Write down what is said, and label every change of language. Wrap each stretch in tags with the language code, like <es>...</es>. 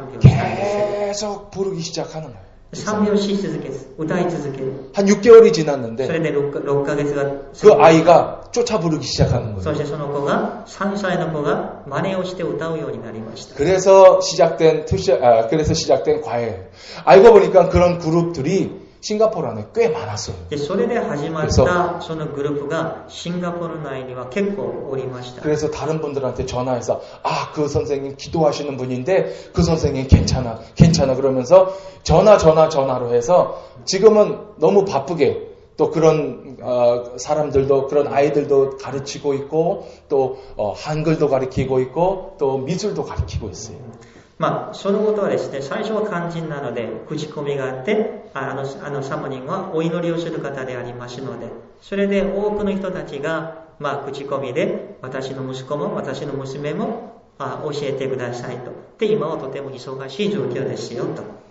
<ko>계속 부르기 시작하는 거예요.</ko> <ja>賛美をし続け、歌い続ける。</ja> <ko>한 6개월이 지났는데</ko> <ja>それで6ヶ月が</ja> <ko>그 아이가 쫓아 부르기 시작하는 거예요.</ko> <ja>そしてその子が3歳の子が真似をして歌うようになりました。</ja> <ko>그래서 시작된 과외. 알고 보니까 그런 그룹들이 싱가포르 안에 꽤 많았어요.</ko> <ja>でそれで始まったそのグループがシンガポール内には結構おりました。</ja> <ko>그래서 다른 분들한테 전화해서 그 선생님 기도하시는 분인데 그 선생님 괜찮아 그러면서 전화로 해서 지금은 너무 바쁘게 또 그런 사람들도 그런 아이들도 가르치고 있고 또 한글도 가르치고 있고 또 미술도 가르치고 있어요.</ko> <ja>まあ、そのことはですね、最初は肝心なので、口コミがあって、サモニンはお祈りをする方でありますので、それで多くの人たちが、口コミで、私の息子も私の娘も教えてくださいと。で、今はとても忙しい状況ですよと。</ja>